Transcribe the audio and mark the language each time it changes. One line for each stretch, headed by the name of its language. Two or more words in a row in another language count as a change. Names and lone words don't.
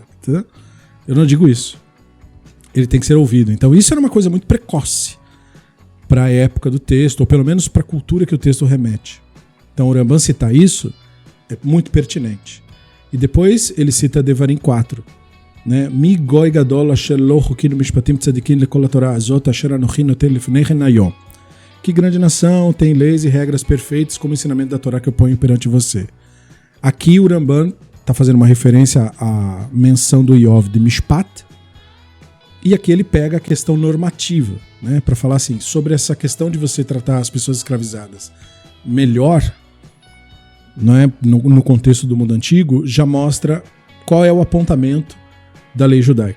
Portuguese: Entendeu? Eu não digo isso. Ele tem que ser ouvido. Então isso era uma coisa muito precoce para a época do texto, ou pelo menos para a cultura que o texto remete. Então o Ramban citar isso é muito pertinente. E depois ele cita Devarim 4. Né?
Hebrew: מי גוי גדול אשר לו חקינו משפטים צדיקים לכל התורה הזאת אשר אנכי נתן לפניכם היום.
Portuguese: Que grande nação tem leis e regras perfeitas como o ensinamento da Torá que eu ponho perante você. Aqui o Ramban está fazendo uma referência à menção do Iov de Mishpat, e aqui ele pega a questão normativa, né, para falar assim, sobre essa questão de você tratar as pessoas escravizadas melhor, não é, no contexto do mundo antigo, já mostra qual é o apontamento da lei judaica.